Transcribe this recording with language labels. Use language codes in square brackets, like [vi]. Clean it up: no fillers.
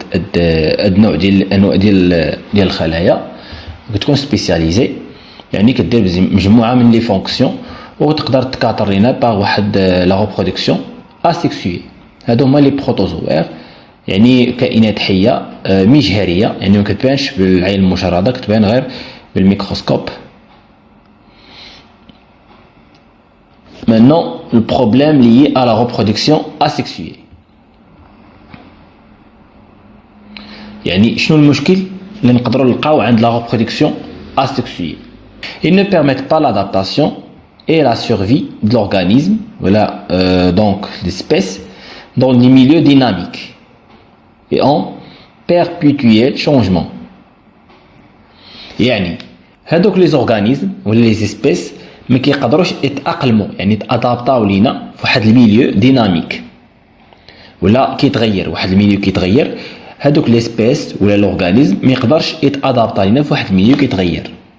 [ar] هاد النوع ديال الانواع ديال الخلايا كتكون [fr] سبيسياليزي، [ar] يعني كدير مجموعه من [fr] لي فونكسيون [ar] وتقدر تكاثر لينا باغ واحد [fr] لا غوبرودكسيون اسيكسوي. [ar] هادو هما [fr] لي بروتوزوير، [ar] يعني كائنات حيه مجهريه، يعني ما كتبانش بالعين المشرده، كتبان غير بالميكروسكوب. [fr] Maintenant, le problème lié à la reproduction asexuée. [ar] يعني شنو المشكل اللي نقدروا نلقاو عند [fr] la reproduction asexuée? Ils ne permettent pas l'adaptation et la survie de l'organisme, voilà, donc l'espèce, dans des milieux dynamiques et en perpétuel changement. [ar] يعني هادوك [fr] لي زورغانيزم [ar] ولا [fr] لي زيسبيس [ar] ما كيقدروش يتاقلموا، يعني يتادابطاو لينا فواحد [fr] الميليو ديناميك [ar] ولا كيتغير، واحد الميليو كيتغير. هادوك [fr] ليسبيس [ar] ولا [fr] لورغانيزم [ar] ما يقدرش يتادابطا لينا فواحد الميليو كيتغير.